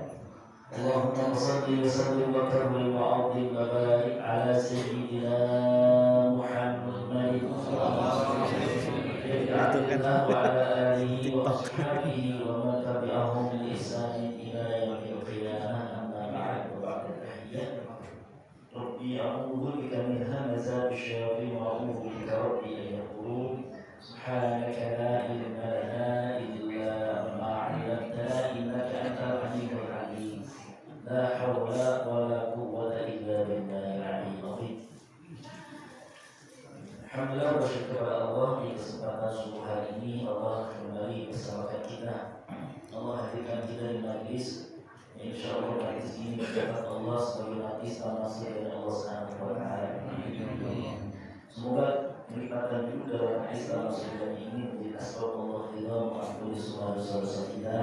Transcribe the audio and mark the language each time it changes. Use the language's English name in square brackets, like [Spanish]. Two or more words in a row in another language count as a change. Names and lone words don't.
[Arabic] اللهم صل وسلم وكرم وعظم وبارك على سيدنا محمد صلى الله عليه وعلى آله وأصحابه ومن تبعهم بإحسان إلى يوم القيامة. أما بعد، وبعد التحية. رب أعوذ بك من همزات الشياطين وأعوذ بك رب أن يقولون. سبحانك لا علم لنا إلا ما علمتنا إنك أنت العليم الحكيم. لا حول ولا قوة إلا بالله. [Indonesian] Alhamdulillah bersyukur kepada Allah di kesempatan subuh hari ini Allah kembali bersamakan kita. Allah hadirkan kita di majlis. [Arabic] إن شاء الله [Indonesian] majlis ini mendapat Allah sebagai majlis nasir dari Allah [Arabic] سبحانه وتعالى. [Indonesian] Semoga kenikmatan juga dalam majlis nasir ini menjadi asbab Allah ridha mengampuni semua dosa-dosa kita.